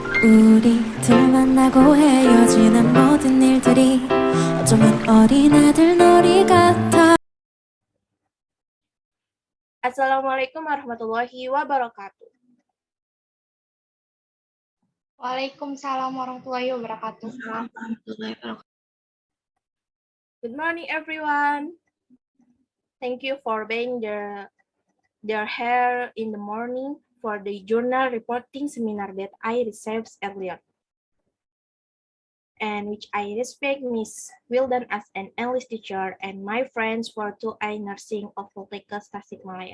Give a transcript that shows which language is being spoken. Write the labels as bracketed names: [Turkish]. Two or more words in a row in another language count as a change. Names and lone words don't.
[Korean] 우리 둘 만나고 헤어지는 모든 일들이 어쩌면 어린애들 놀이 같아. [Arabic] السلام عليكم ورحمة الله وبركاته. وعليكم السلام ورحمة الله وبركاته. [English] Good morning, everyone. Thank you for being their hair in the morning for the journal reporting seminar that I received earlier, and which I respect Miss Wildan as an English teacher and my friends for 2I Nursing of Poltekkes Tasikmalaya.